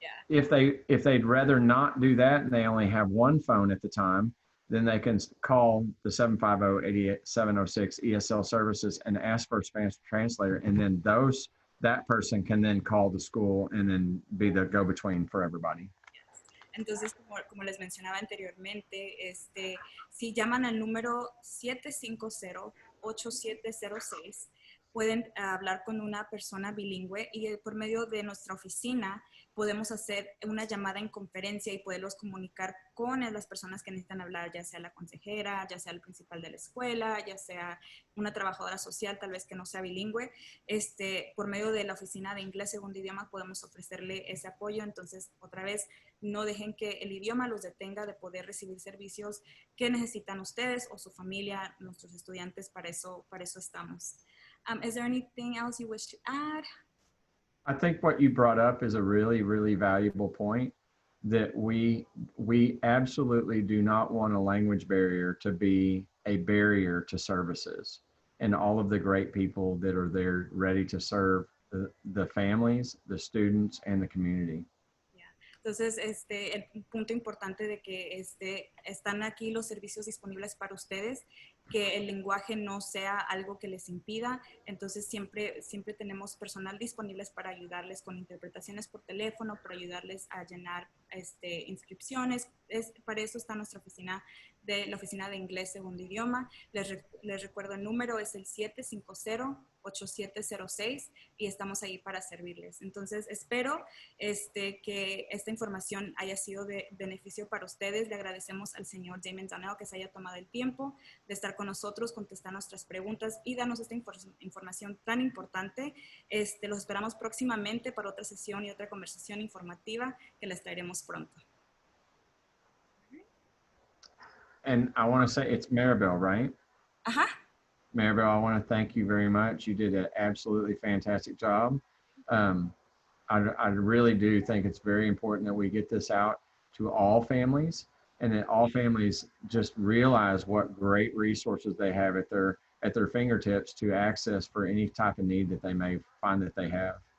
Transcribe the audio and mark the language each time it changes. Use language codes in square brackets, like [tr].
[en] If they'd rather not do that and they only have one phone at the time, then they can call the 750-8706 ESL services and ask for a Spanish translator, and then that person can then call the school and then be the go-between for everybody. [es] Entonces, como les mencionaba anteriormente, si llaman al número 750-8706, pueden hablar con una persona bilingüe y por medio de nuestra oficina podemos hacer una llamada en conferencia y poderlos comunicar con las personas que necesitan hablar, ya sea la consejera, ya sea el principal de la escuela, ya sea una trabajadora social, tal vez que no sea bilingüe. Por medio de la oficina de inglés segundo idioma podemos ofrecerle ese apoyo. Entonces, otra vez, no dejen que el idioma los detenga de poder recibir servicios que necesitan ustedes o su familia, nuestros estudiantes. Para eso estamos. [en] Is there anything else you wish to add? I think what you brought up is a really, really valuable point, that we absolutely do not want a language barrier to be a barrier to services and all of the great people that are there ready to serve the families, the students, and the community. [es] Entonces, el punto importante de que están aquí los servicios disponibles para ustedes, que el lenguaje no sea algo que les impida. Entonces, siempre tenemos personal disponibles para ayudarles con interpretaciones por teléfono, para ayudarles a llenar inscripciones. Para eso está nuestra oficina la oficina de inglés segundo idioma. Les recuerdo el número, es el 750-8706 y estamos ahí para servirles. Entonces, espero que esta información haya sido de beneficio para ustedes. Le agradecemos al señor Damon Donnell que se haya tomado el tiempo de estar con nosotros, contestar nuestras preguntas y darnos esta información tan importante. Los esperamos próximamente para otra sesión y otra conversación informativa que les traeremos pronto. [en] And I want to say it's Maribel, right? [es] Ajá. [en] Maribel, I want to thank you very much. You did an absolutely fantastic job. I really do think it's very important that we get this out to all families, and that all families just realize what great resources they have at their fingertips to access for any type of need that they may find that they have.